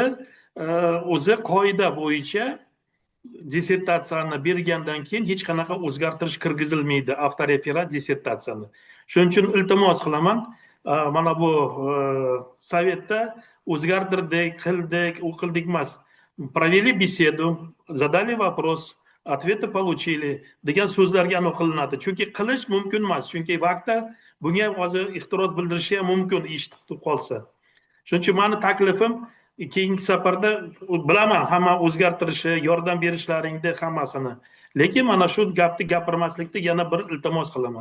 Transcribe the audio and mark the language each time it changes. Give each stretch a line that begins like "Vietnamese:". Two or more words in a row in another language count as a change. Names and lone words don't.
Uzbek: O'zi qoida bo'yicha dissertatsiyani bergandan keyin hech qanaqa o'zgartirish kirgizilmaydi avtoreferat dissertatsiyani. Shuning uchun iltimos qilaman, mana bu sovetda o'zgartirdik, qildik, u qildik emas.
Russian: Провели беседу, задали вопрос, ответы получили
Uzbek: degan so'zlarga aniq qilinadi. Chunki qilish mumkin emas. Chunki vaqtda bunga hozir ehtiroz bildirishi ham mumkin eshitib qolsa. Shuning uchun meni taklifim keyingi safarda bilaman hamma o'zgartirishi, yordam berishlaringni hammasini. Lekin mana shu gapni gapirmaslikda yana bir iltimos qilaman.